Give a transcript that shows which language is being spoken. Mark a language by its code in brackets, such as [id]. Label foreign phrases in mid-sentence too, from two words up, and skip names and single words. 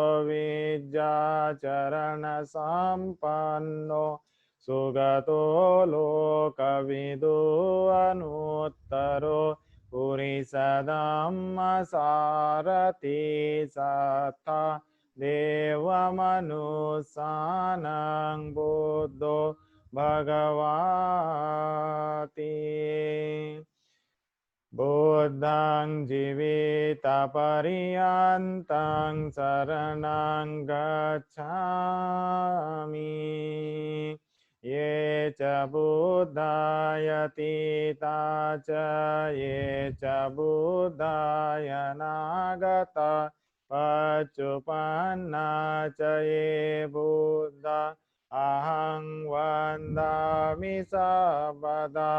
[pi] विद्याचरणसम्पन्नो सुगतो लोकविदो अनुत्तरो पुरिसधम्मसारथि सत्ता देवमनुसानं बुद्धो भगवाति। बुद्धं जीवितपर्यन्तं शरणं गच्छामि। ये च बुद्धायतीता च ये च बुद्धायनागता पच्चुपन्ना च ये बुद्धा अहं वन्दामि सर्वदा।